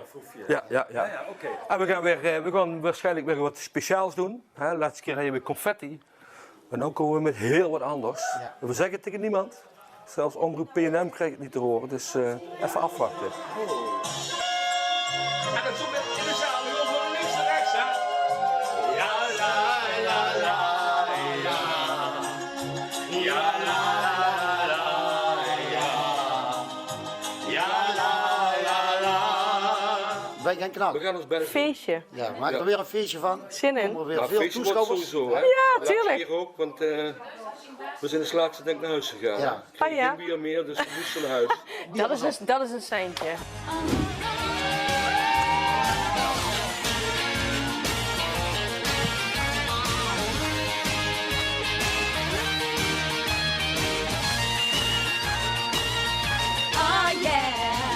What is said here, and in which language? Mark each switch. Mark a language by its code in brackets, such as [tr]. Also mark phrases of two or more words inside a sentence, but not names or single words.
[nl] En we gaan waarschijnlijk weer wat speciaals doen. Hè? Laatste keer hadden we confetti. En nu komen we met heel wat anders. We zeggen het tegen niemand. Zelfs omroep PNM krijgt het niet te horen. Dus even afwachten. En dan zo met in de zaal, nu van links naar rechts, hè? Ja, la, la, la, ja. Ja, la, la, ja. Ja, la, la, la. Wij gaan knappen. We gaan ons bij Feestje. Ja, maak er weer een feestje van. Zin in. Komen er weer veel toeschouwers. Sowieso, hè? Ja, tuurlijk. Hier ook, want we zijn de laatste denk ik naar huis gegaan. Ja. Ik kreeg Oh, ja? geen bier meer, dus we moesten naar huis. Dat is een seintje. [en] Ah yeah!